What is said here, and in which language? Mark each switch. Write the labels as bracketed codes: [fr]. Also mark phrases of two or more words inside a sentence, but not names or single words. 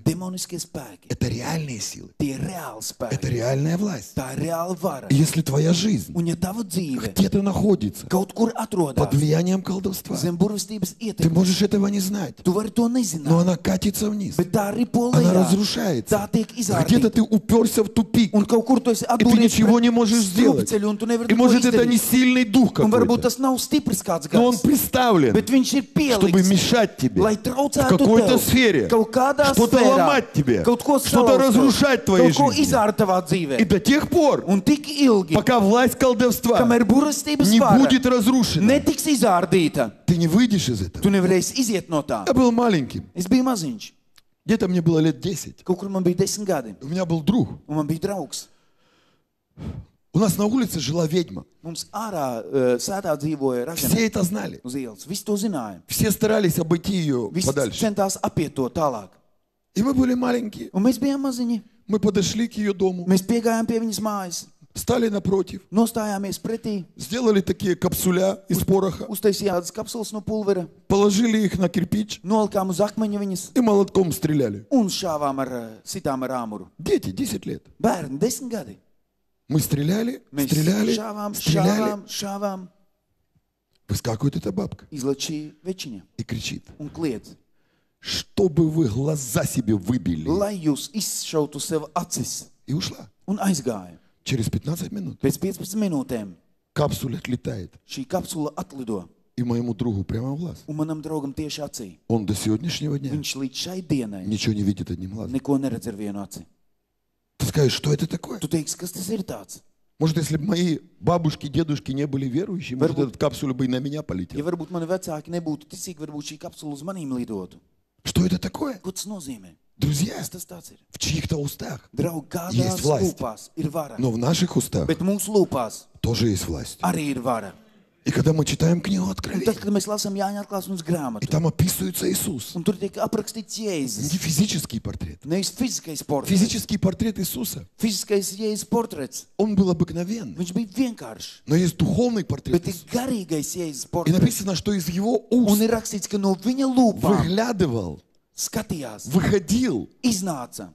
[lv] Demoniskie spēki. [ru] Это реальные силы. [lv] Tie ir reāli [ru] Это [lv] spēki. [ru] реальная власть. [lv] Tā ir reāla vara. [ru] И если твоя жизнь [lv] Un ja tava dzīve [ru] где-то находится [lv] kaut kur [ru] под [lv] atrodas [ru] влиянием колдовства, [lv] zem burvestības [ru] ты [lv] ietekmes, [ru] можешь этого не знать, [lv] tu vari to [ru] но [lv] nezināt. [ru] она катится вниз. [lv] Bet tā ripo [ru] Она [lv] lejā. [ru] разрушается. [lv] Tā tiek [ru] Где-то [lv] izārtīta. [ru] ты уперся в тупик. [lv] Un kaut kur tu esi [ru] И ты [lv] atdūries [ru] ничего не можешь сделать. [lv] strupceļu, un tu nevari [ru] И [lv] neko [ru] может это не [lv] izdarīt. [ru] сильный дух [lv] Un varbūt [ru] какой-то, [lv] tas nav stiprs kāds [ru] но он [lv] gars, [ru] представлен, [lv] bet viņš ir [ru] чтобы [lv] pielikts, [ru] мешать тебе [lv] lai [ru] в [lv] traucētu [ru] какой-то [lv] tev [ru] сфере, [lv] kaut kādā [ru] что-то [lv] sfērā, [ru] ломать тебе, [lv] kaut ko [ru] что-то [lv] salauzt tev, [ru] разрушать в твоей [lv] kaut ko [ru] жизни. [lv] izārt tavā [ru] И [lv] dzīvē. [ru] до тех пор, [lv] Un tik ilgi, [ru] пока власть колдовства [lv] kamēr burvestības [ru] не [lv] vara [ru] будет разрушена, [lv] netiks izārdīta, [ru] ты не выйдешь из этого. [lv] tu nevarēsi iziet no tā. [ru] Я был маленьким. [lv] Es biju maziņš, [ru] Где-то мне было лет 10. [lv] kaut kur man bija 10 gadi, [ru] У меня был друг. [lv] un man bija draugs. [ru] У нас на улице жила ведьма. [lv] Mums ārā sētā dzīvoja ražana [ru] Все это знали. [lv] uz ielas. Visi to zināja. [ru] Все старались обойти ее [lv] Visi [ru] подальше. [lv] centās apiet to tālāk. [ru] И мы были маленькие. [lv] Un mēs bijām maziņi. [ru] Мы подошли к ее дому. [lv] Mēs piegājām pie viņas mājas. [ru] Встали напротив, [lv] nostājāmies pretī, [ru] сделали такие капсуля из пороха, [lv] uztaisījām tādas kapsulas no pulvera, [ru] положили их на кирпич [lv] nolikām uz akmeņa viņas [ru] и молотком стреляли. [lv] un šāvām sitām ar āmuru. [ru] Дети, 10 лет. [lv] Bērni, 10 gadi. [ru] Мы стреляли, [lv] Mēs [ru] стреляли, [lv] šāvām, [ru] стреляли. [lv] šāvām. [ru] Выскакивает эта бабка [lv] Izlaiž šī večiņa [ru] и кричит, [lv] un kliedz, [ru] чтобы вы глаза себе выбили. [lv] lai jūs izšautu sev acis. [ru] И ушла. [lv] Un aizgāja. [ru] Через 15 минут [lv] Pēc 15 minūtēm [ru] капсуля отлетает. [lv] šī kapsula atlido [ru] И моему другу прямо в глаз. [lv] un manam draugam tieši acī. [ru] Он до сегодняшнего дня [lv] Viņš līdz šai dienai [ru] ничего не видит одним глазом. [lv] neko neredz ar vienu aci. [ru] Ты скажешь, что это такое? [lv] Tu teiksi, kas tas ir tāds? [ru] Может, если бы мои бабушки, дедушки не были верующие, может, Вербу- эта капсуля бы и на меня [lv] Ja [ru] полетела. [lv] varbūt mani vecāki nebūtu ticīgi, varbūt šī kapsula uz manīm lidotu. [ru] Что это такое? [lv] Ko tas nozīmē? [ru] Друзья, [lv] Kas tas tāds ir? [ru] в чьих-то устах, [lv] Draugi, kādās [ru] Есть власть. [lv] lūpās ir vara, [ru] но в наших устах [lv] bet mūsu lūpās [ru] тоже есть власть. [lv] arī ir vara. [ru] И когда мы читаем книгу [lv] Un tad, [ru] Откровения, [lv] kad mēs lasām Jāņa atklāsmes [ru] и [lv] grāmatu, [ru] там описывается Иисус, [lv] un tur tiek aprakstīts Jēzus, [ru] не физический портрет. [lv] nevis fiziskais portrets, [ru] Физический портрет Иисуса, [lv] fiziskais Jēzus portrets, [ru] он был обыкновенный. [lv] viņš bija vienkāršs, [ru] Но есть духовный портрет [lv] bet ir [ru] Иисуса. [lv] garīgais Jēzus [ru] И [lv] portrets. [ru] написано, что из его [lv] Un [ru] уст [lv] ir rakstīts, ka no viņa lūpām [ru] выглядывал, [lv] skatījās, [ru] выходил [lv] iznāca